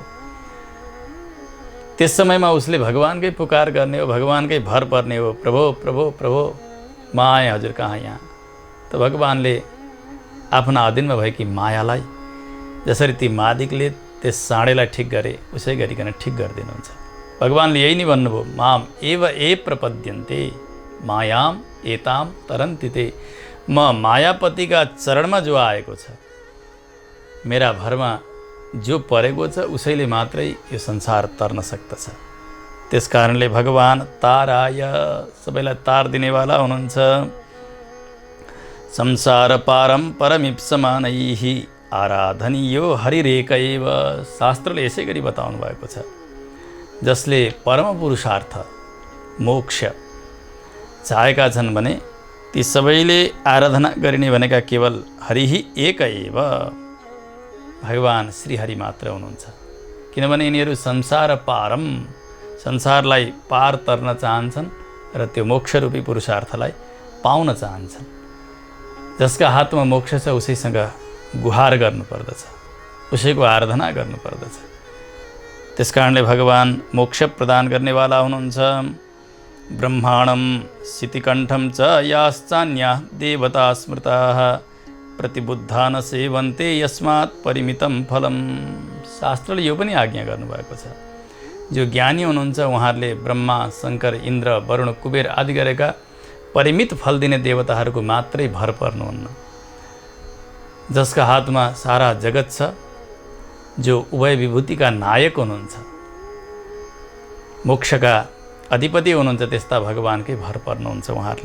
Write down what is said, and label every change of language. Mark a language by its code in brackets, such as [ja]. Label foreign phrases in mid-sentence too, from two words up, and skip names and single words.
[ne] त्यस समयमा उसले भगवानकै पुकार गर्ने हो, भगवानकै भर पर्ने हो, प्रभो प्रभो प्रभो म आएँ हजुर कहाँ यहाँ। त भगवानले आफ्ना अधीनमा भएकी मायालाई जसरी ती मालिकले त्यस साँडेलाई ठिक गरे उसै गरिकन ठिक गरिदिनुहुन्छ। भगवानले यही नै भन्नुभयो, [sa] माम एव ए प्रपद्यन्ते मायाम एताम तरन्ति ते। [ne] म मायापतिका चरणमा जो आएको छ, मेरा भरमा जो परेको छ, उसैले मात्रै यो संसार तर्न सक्दछ। त्यसकारणले भगवान ताराय, सबैलाई तार दिनेवाला हुनुहुन्छ। [sa] संसार पारम परमिप्समानैः आराधनीयो हरिरेक एव। [ne] शास्त्रले यसै गरी बताउनु भएको छ, जसले परम पुरुषार्थ मोक्ष चाहेका छन् भने ती सबैले आराधना गरिने भनेका केवल हरिही [sa] एक एव, [ne] भगवान श्रीहरि मात्र हुनुहुन्छ। किनभने यिनीहरू [sa] संसार पारम, [ne] संसारलाई पार तर्न चाहन्छन् र त्यो मोक्षरूपी पुरुषार्थलाई पाउन चाहन्छन्। जसका हातमा मोक्ष छ उसैसँग गुहार गर्नुपर्दछ, उसैको आराधना गर्नुपर्दछ। त्यसकारणले भगवान मोक्ष प्रदान गर्नेवाला हुनुहुन्छ। [sa] ब्रह्माणं शितिकण्ठं च याश्चान्याः देवता स्मृताः प्रतिबुद्धा न सेवन्ते यस्मात् परिमितं फलम। [ne] शास्त्रले यो पनि आज्ञा गर्नुभएको छ, जो ज्ञानी हुनुहुन्छ उहाँहरूले ब्रह्मा, शङ्कर, इन्द्र, वरुण, कुबेर आदि गरेका परिमित फल दिने देवताहरूको मात्रै भर पर्नुहुन्न। जसका हातमा सारा जगत छ, जो उभय विभूतिका नायक हुनुहुन्छ, मोक्षका अधिपति हुनुहुन्छ, त्यस्ता भगवानकै भर पर्नुहुन्छ उहाँहरूले।